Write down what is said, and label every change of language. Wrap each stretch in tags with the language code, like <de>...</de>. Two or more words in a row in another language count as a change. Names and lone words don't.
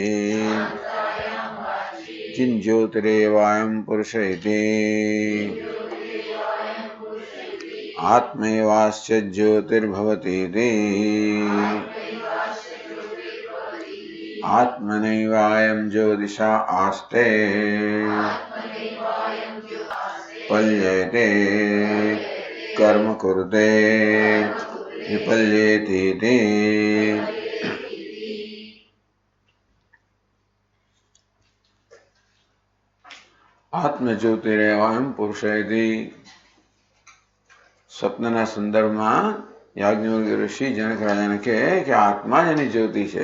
<sa>किं ज्योतिरेवायं पुरुष इति आत्मैवास्य ज्योतिर्भवतीति आत्मनैवायं ज्योतिषा आस्ते पल्येते कर्म कुरुते विपल्येतीति। आत्मज्योतिरेवायम पुरुषेति</sa> <gu>સ્વપ્નના સંદર્ભમાં યાજ્ઞવલ્ક્ય ઋષિ જનક રાજાને કહે કે આત્મા જ એની જ્યોતિ છે.</gu>